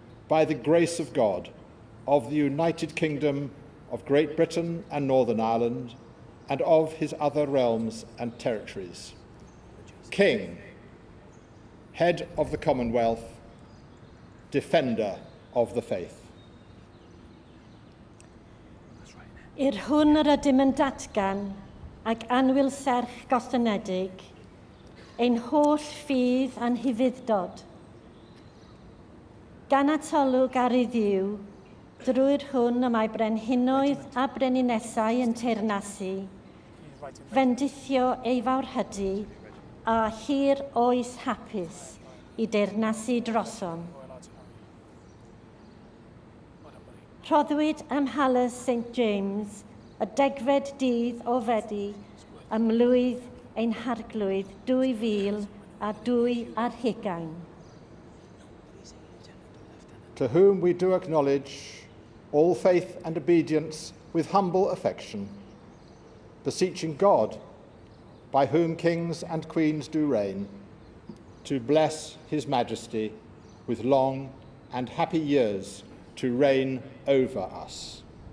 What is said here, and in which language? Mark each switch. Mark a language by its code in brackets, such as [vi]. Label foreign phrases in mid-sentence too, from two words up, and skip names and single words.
[en] by the grace of God, of the United Kingdom of Great Britain and Northern Ireland, and of his other realms and territories. King, head of the Commonwealth, defender of the faith. [cy] I'r hwn yr ydym yn datgan ac anwyl serch gostynedig, ein holl ffydd a'n hyfuddod. Gan atolwg ar ei ddiw, drwy'r hwn y mae brenhinoedd a breninnesau yn teyrnasu, fendithio ei fawrhydu a hir oes hapus i deyrnasu drosom. Rhoddwyd ym Mhalas St James y degfed dydd o Fedi ym mlwydd ein harglwydd 2020. [en] To whom we do acknowledge all faith and obedience with humble affection, beseeching God, by whom kings and queens do reign, to bless his Majesty with long and happy years to reign over us.